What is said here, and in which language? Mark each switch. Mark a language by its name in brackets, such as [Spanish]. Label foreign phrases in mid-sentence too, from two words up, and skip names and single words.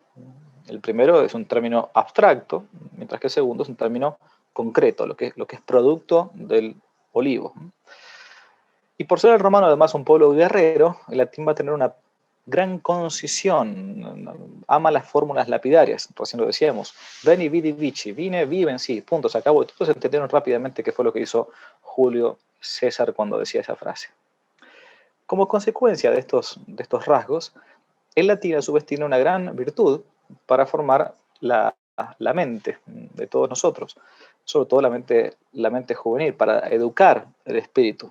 [Spanish] El primero es un término abstracto, mientras que el segundo es un término concreto, lo que es producto del olivo. Y por ser el romano además un pueblo guerrero, el latín va a tener una gran concisión, ama las fórmulas lapidarias, recién lo decíamos, [Latin] veni, vidi, vici, [Spanish] vine, vi, vencí, punto, se acabó. Y todos entendieron rápidamente qué fue lo que hizo Julio César cuando decía esa frase. Como consecuencia de estos rasgos, el latín a su vez tiene una gran virtud para formar la mente de todos nosotros, sobre todo la mente juvenil, para educar el espíritu.